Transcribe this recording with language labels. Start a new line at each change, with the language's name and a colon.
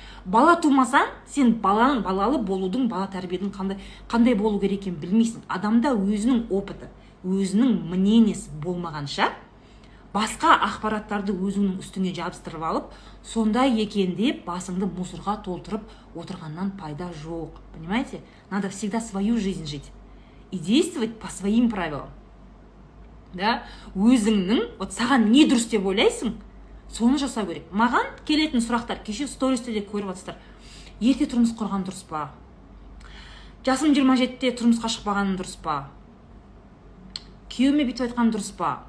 Kazakh: Бала тумасаң, сен балалы болудың, бала тәрбиенің қандай болу керек екенін білмейсің. Адамда өзінің опыты, өзінің мнениесі болмағанша, басқа ақпараттарды өзіңнің үстіңе жабыстырып алып, сондай екен деп басыңды мусорға толтырып отырғаннан пайда жоқ.
Russian: Понимаете? Надо всегда свою жизнь жить и действовать по своим правилам. Да?
Kazakh: Өзіңнің, вот саған не дұрыс деп ойлайсың, соны жасау керек. Маған келетін сұрақтар, кеше стористе де көріп жатсыздар. Ерте тұрмыс құрған дұрыс па? Жасым 27-те тұрмысқа шықпағаным дұрыс па? Күйеуіме бүйтіп айтқан дұрыс па?